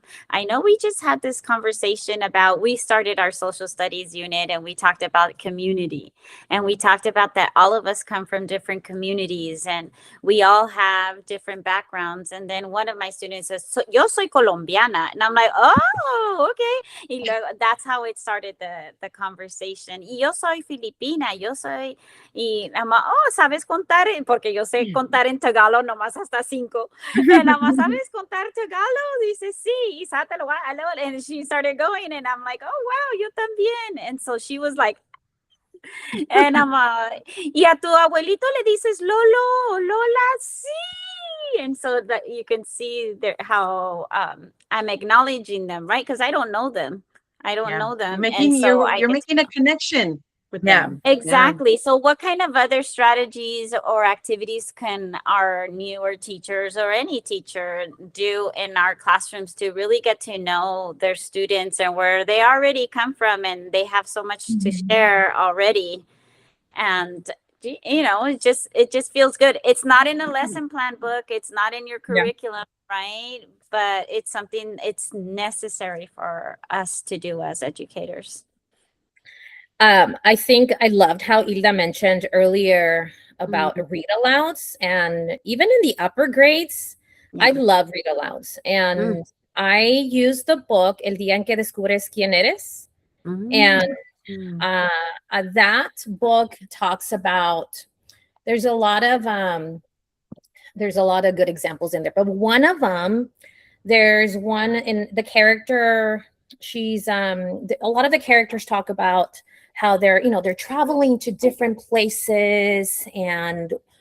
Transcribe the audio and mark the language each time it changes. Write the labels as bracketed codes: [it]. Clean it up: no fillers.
[en] I know we just had this conversation about, we started our social studies unit and we talked about community, and we talked about that all of us come from different communities and we all have different backgrounds. And then one of my students says, [es] yo soy colombiana. [en] And I'm like, oh, okay. [es] Y luego, [en] that's how it started the conversation. [es] Y yo soy filipina, yo soy, y nada más, oh, ¿sabes contar? Porque yo sé contar en Tagalog nomás hasta 5. And nada más, ¿sabes contar Tagalog? Dice, sí. [en] Y and she started going and I'm like, oh, wow, [es] yo también. [en] And so she was like, and I'm [es] y a tu abuelito le dices Lolo, Lola, sí. [en] And so that you can see there how I'm acknowledging them, right? Because I don't know them. I don't know them. You're making a connection with them. Exactly. So what kind of other strategies or activities can our newer teachers or any teacher do in our classrooms to really get to know their students and where they already come from, and they have so much to share already? And it just feels good. It's not in a lesson plan book, it's not in your curriculum, right? But it's something, it's necessary for us to do as educators. I think I loved how Hilda mentioned earlier about read alouds, and even in the upper grades, I love read alouds. And I use the book El día en que descubres quién eres. And that book talks about, there's a lot of good examples in there, but one of them, there's one in the character, she's a lot of the characters talk about how they're traveling to different places, and